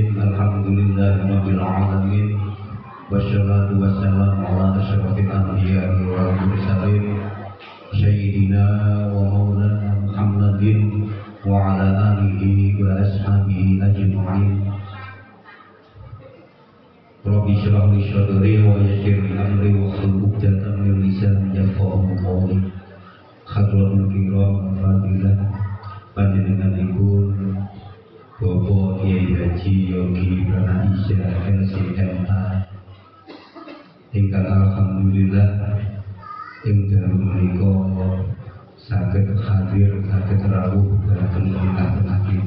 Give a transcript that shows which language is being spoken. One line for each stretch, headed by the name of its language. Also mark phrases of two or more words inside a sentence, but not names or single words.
Arabic: الحمد لله رب العالمين. والصلاة والسلام على أشرف الأنبياء والمرسلين سيدنا ومولانا محمد وعلى آله وأصحابه أجمعين. رب اشرح لي صدري ويسر لي أمري واحلل عقدة من لساني يفقهوا قولي. حضرة الكرام فضيلة
Javanese: panjenenganipun Bapak Kiai Haji Yogi Pernaisa LCMA ingkang alhamdulillah ing dalem menika saged hadir saged rawuh dhateng tengah-tengah kita.